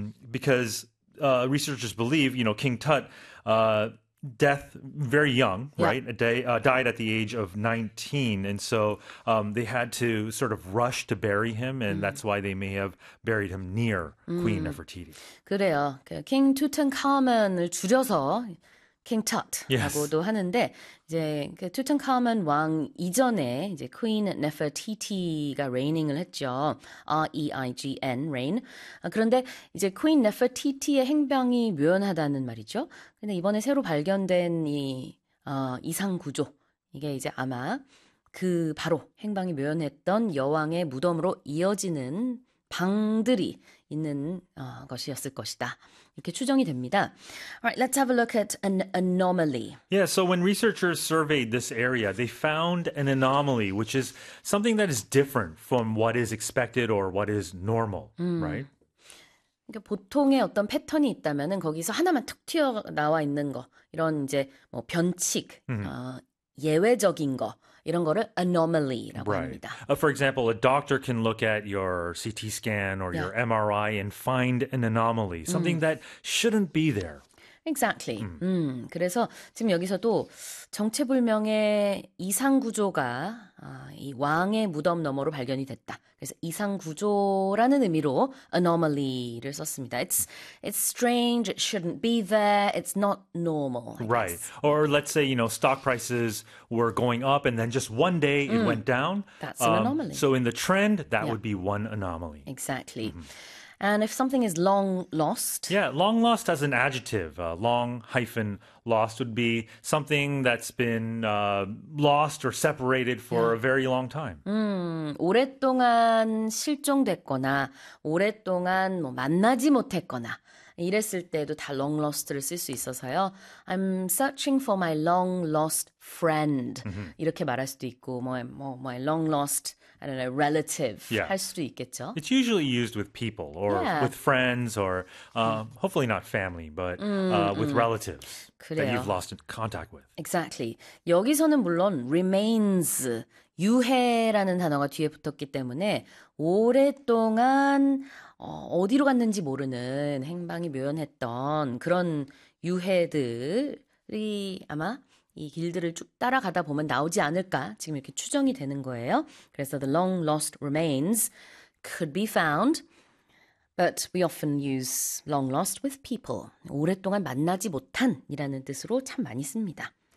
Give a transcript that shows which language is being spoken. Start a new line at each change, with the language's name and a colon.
English: Because researchers believe, King Tut, death very young, right? Died at the age of 19. And so they had to sort of rush to bury him, and that's why they may have buried him near Queen Nefertiti.
Korean: 그래요. 킹 투탕카멘을 줄여서 킹
English: Yes.
Korean: 탓이라고도 하는데 이제 그 투탕카멘 왕 이전에 이제 퀸 네퍼티티가 레이닝을 했죠.
English: REIGN reign.
Korean: 그런데 이제 퀸 네퍼티티의 행방이 묘연하다는 말이죠. 근데 이번에 새로 발견된 이 이상 구조 이게 이제 아마 그 바로 행방이 묘연했던 여왕의 무덤으로 이어지는 방들이 있는 것이었을 것이다. 이렇게 추정이 됩니다.
English: All right, let's have a look at an anomaly. Yeah, so when researchers surveyed this area, they found an anomaly, which is something that is different from what is expected or what is normal, right?
Korean: 그러니까 보통의 어떤 패턴이 있다면은 거기서 하나만 툭 튀어 나와 있는 거 이런 이제 뭐 변칙, 예외적인 거 이런 거를 anomaly라고
English: Right.
Korean: 합니다.
English: For example, a doctor can look at your CT scan or your MRI and find an anomaly, something that shouldn't be there. Exactly.
Korean: 그래서 지금 여기서도 정체불명의 이상 구조가 이 왕의 무덤 너머로 발견이 됐다. 그래서 이상 구조라는 의미로 anomaly를 썼습니다.
English: It's strange. It shouldn't be there. It's not normal, I Right. guess. Or let's say, stock prices were going up and then just one day it went down. That's an anomaly. So in the trend, that would be one anomaly. Exactly. And if something is long lost, Yeah, long lost as an adjective. Long hyphen lost would be something that's been lost or separated for a very long time.
Korean: 오랫동안 실종됐거나 오랫동안 뭐 만나지 못했거나 이랬을 때도 다 long lost를 쓸수 있어서요.
English: I'm searching for my long lost friend
Korean: 이렇게 말할 수도 있고
English: my long lost I don't know, relative Yeah.
Korean: 할 수도 있겠죠.
English: It's usually used with people or with friends or hopefully not family, but with relatives that you've
Korean: 그래요.
English: lost in contact with. Exactly.
Korean: 여기서는 물론 remains, 유해라는 단어가 뒤에 붙었기 때문에 오랫동안 어디로 갔는지 모르는 행방이 묘연했던 그런 유해들이 아마 이 길들을 쭉 따라가다 보면 나오지 않을까 지금 이렇게 추정이 되는 거예요.
English: 그래서 the long lost remains could be found, but we often use long lost with people.
Korean: 오랫동안 만나지 못한이라는 뜻으로 참 많이 씁니다.